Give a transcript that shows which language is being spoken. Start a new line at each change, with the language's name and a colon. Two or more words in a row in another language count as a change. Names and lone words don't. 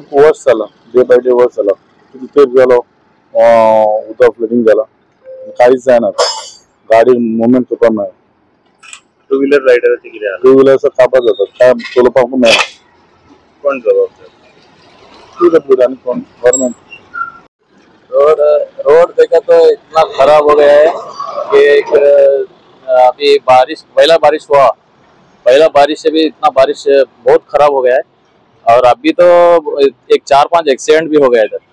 Konkani: वर्स जाला
English: day by day
Konkani: वर्स जाला किती तेप जालो उदक फ्लडिंग जाला काहीच जायना गाडी मुवमेंट करपाक मेळना।
English: two wheeler
Konkani: रायडरांचे कितें
English: two wheeler
Konkani: काबार जातात काय चलोवपाक मेळना। कोण जबाबदार? PWD आणि कोण गवर्नमेंट।
Hindi: रोड देखा तो इतना खराब हो गया है कि अभी पहला बारिश से भी इतना बारिश बहुत खराब हो गया है और अभी तो एक 4-5 एक्सीडेंट भी हो गया इधर।